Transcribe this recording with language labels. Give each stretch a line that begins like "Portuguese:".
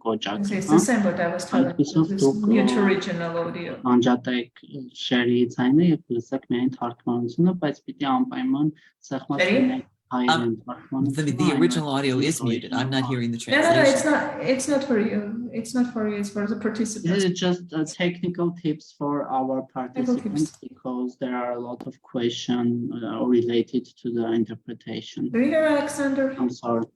English: It's the same what I was telling you. Mute original audio.
Armenian: Անջատեք շերի ցայնը եւ լսեք միայն թարգմանությունը, բայց պիտի անպայման սեղմած լինեք հայերեն թարգմանությունը.
English: The original audio is muted. I'm not hearing the translation. No, it's not for you. It's not for you. It's for the participants. This is just technical tips for our participants because there are a lot of questions related to the interpretation. Do you hear Alexander? I'm sorry.